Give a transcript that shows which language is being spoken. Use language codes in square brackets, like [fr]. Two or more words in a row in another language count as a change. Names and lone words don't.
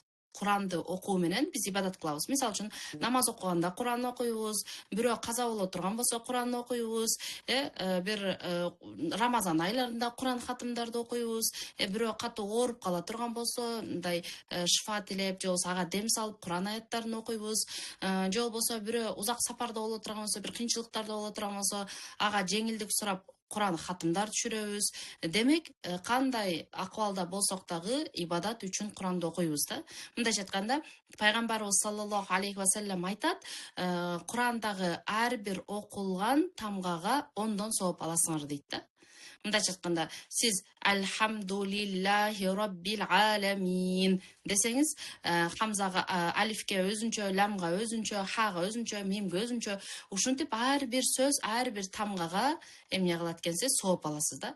[ky] Куранды окуу менен биз ибадат кылабыз. Мисалы үчүн намаз окуганда Куран окуйбуз, бирөө каза боло турган болсо Куран окуйбуз, бир Рамазан айларында Куран хатымдарды окуйбуз, бирөө катуу ооруп кала турган болсо, мындай шифа тилеп, же болбосо ага дем салып Куран аяттарын окуйбуз, же болбосо бирөө узак сапарда боло турган болсо, бир кыйынчылыктарда боло турган болсо, ага жеңилдик сурап Куран хатымдар түшүрөбүз. Демек, кандай акыбалда болсок дагы ибадат үчүн Куранды окуйбуз да. Мындайча айтканда, пайгамбарыбыз [ar] صلى الله عليه وسلم [ky] айтат, Курандагы ар бир окулган тамгага 10дон сооп аласыңар дейт да. Мындайча айтканда, сиз [ar] الحمد لله رب العالمين [ky] десеңиз, хамзага, алифке өзүнчө, ламга өзүнчө, хага өзүнчө, мимге өзүнчө, ушинтип ар бир сөз, ар бир тамгага эмне кылат экенсиз, сооп аласыз да.